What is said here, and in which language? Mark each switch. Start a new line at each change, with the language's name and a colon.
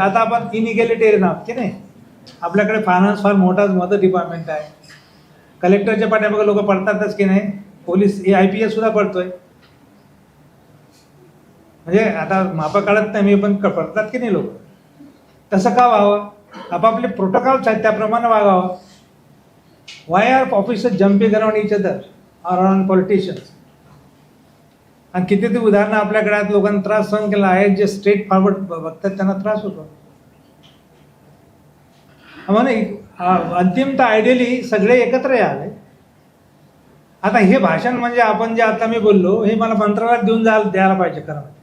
Marathi: आता आपण इनइगॅलिटेरियन आहोत की नाही. आपल्याकडे फायनान्स फार मोठं डिपार्टमेंट आहे. कलेक्टरच्या पाठीमागे लोक पडतातच की नाही. पोलीस IPS सुद्धा पडतोय. म्हणजे आता मापा काढत नाही मी, पण पडतात की नाही लोक. तसं का व्हावं? आपापले प्रोटोकॉल्स आहेत त्याप्रमाणे वागावं.
English: Why are officers jumping around each other or around politicians?
Marathi: आणि किती ते उदाहरणं आपल्याकडे आहेत. लोकांना त्रास सहन केला आहे. जे स्ट्रेट फॉरवर्ड बघतात त्यांना त्रास होतो. म्हणून अंतिमतः आयडियली सगळे एकत्र यावे. आता हे भाषण म्हणजे आपण जे आता मी बोललो हे मला मंत्रालयात द्यायला पाहिजे खरं.